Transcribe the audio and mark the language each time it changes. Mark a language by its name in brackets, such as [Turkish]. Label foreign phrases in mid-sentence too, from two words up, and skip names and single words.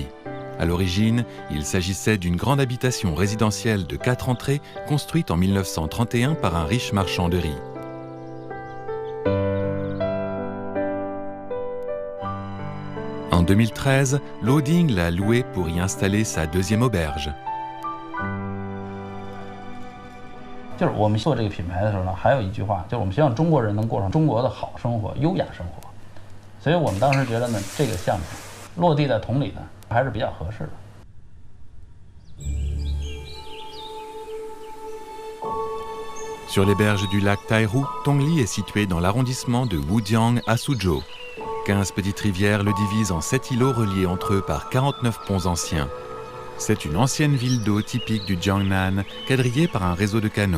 [French] À l'origine, il s'agissait d'une grande habitation résidentielle de 4 entrées construite en 1931 par un riche marchand de riz. En 2013, Luo Ding l'a louée pour y installer sa deuxième auberge. [Chinese] 就是我们做这个品牌的时候呢，还有一句话，就是我们希望中国人能过上中国的好生活、优雅生活。所以我们当时觉得呢，这个项目落地在同里呢，还是比较合适的。 [French] Sur les berges du lac Taihu, Tongli est situé dans l'arrondissement de Wujiang à Suzhou. 15 petites rivières le divisent en 7 îlots reliés entre eux par 49 ponts anciens. C'est une ancienne ville d'eau typique du Jiangnan, quadrillée par un réseau de canaux.